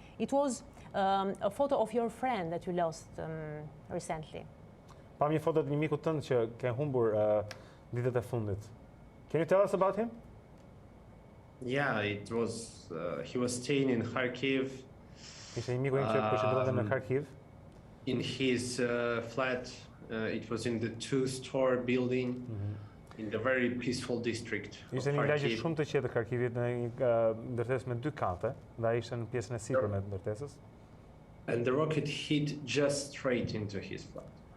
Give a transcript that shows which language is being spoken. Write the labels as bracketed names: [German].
[English] It was a photo of your friend that you lost recently. [Albanian] Pam një foto të një miku tënd që ke humbur ditët e fundit. [English] Can you tell us about him? Yeah, it was. He was staying in Kharkiv. [Albanian] Ishte një miku im që përqendronte në Kharkiv. [English] In his flat, it was in the 2-store building. In the very peaceful district. [Albanian] Ishte një lagje shumë të qetë e Kharkivit në një ndërtesë me 2 kate, dhe ai ishte në pjesën e sipërme të ndërtesës. [English] And the rocket hit just straight into his flat.